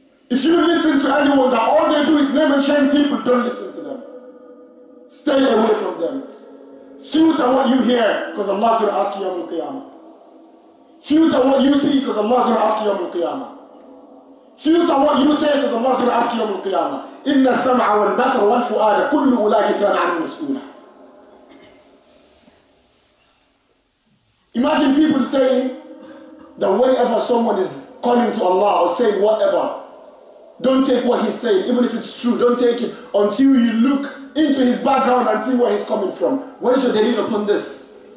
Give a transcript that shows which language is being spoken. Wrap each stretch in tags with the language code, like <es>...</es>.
<en>If you listen to anyone that all they do is name and shame people, don't listen to them. Stay away from them. Filter what you hear, because Allah's going to ask you Yawm al-Qiyamah. Filter what you see, because Allah's going to ask you Yawm al-Qiyamah. Filter what you say, because Allah's going to ask you Yawm al-Qiyamah.</en> <ar>إِنَّ السَّمْعَ وَالْبَصَرَ وَالْفُؤَادَ كُلُّ أُولَٰئِكَ كَانَ عَنْهُ مَسْئُولًا.</ar> <en>Imagine people saying that whenever someone is calling to Allah or saying whatever, don't take what he's saying, even if it's true, don't take it until you look into his background and see where he's coming from. What is your dalil upon this?</en>